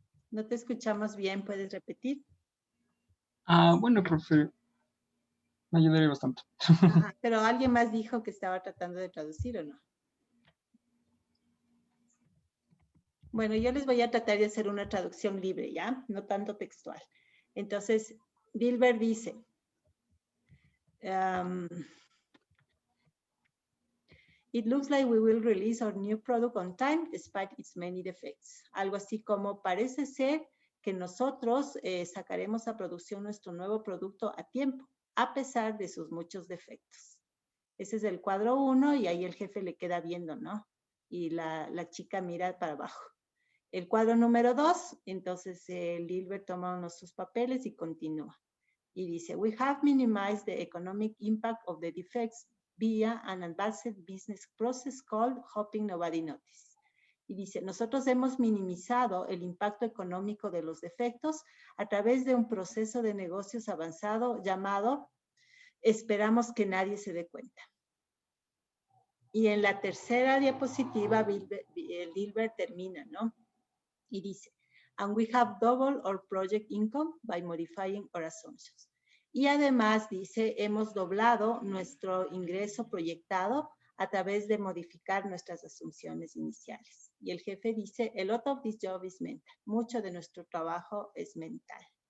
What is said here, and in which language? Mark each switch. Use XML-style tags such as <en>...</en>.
<es>No te escuchamos bien, ¿puedes repetir? Bueno, profe, me ayudaría bastante. Ajá, pero alguien más dijo que estaba tratando de traducir, ¿o no? Bueno, yo les voy a tratar de hacer una traducción libre, ¿ya? No tanto textual. Entonces, Dilbert dice,</es> <en>it looks like we will release our new product on time despite its many defects.</en> <es>Algo así como parece ser que nosotros sacaremos a producción nuestro nuevo producto a tiempo, a pesar de sus muchos defectos. Ese es el cuadro 1 y ahí el jefe le queda viendo, ¿no? Y la chica mira para abajo. El cuadro número 2, entonces Dilbert toma unos sus papeles y continúa. Y dice,</es> <en>we have minimized the economic impact of the defects via an advanced business process called Hoping Nobody Notice.</en> <es>Y dice, nosotros hemos minimizado el impacto económico de los defectos a través de un proceso de negocios avanzado llamado Esperamos que nadie se dé cuenta. Y en la tercera diapositiva, Dilbert termina, ¿no? Y dice,</es> <en>and we have doubled our project income by modifying our assumptions.</en> <es>Y además dice, hemos doblado nuestro ingreso proyectado a través de modificar nuestras asunciones iniciales. Y el jefe dice,</es> <en>a lot of this job is mental.</en> <es>Mucho de nuestro trabajo es mental.</es>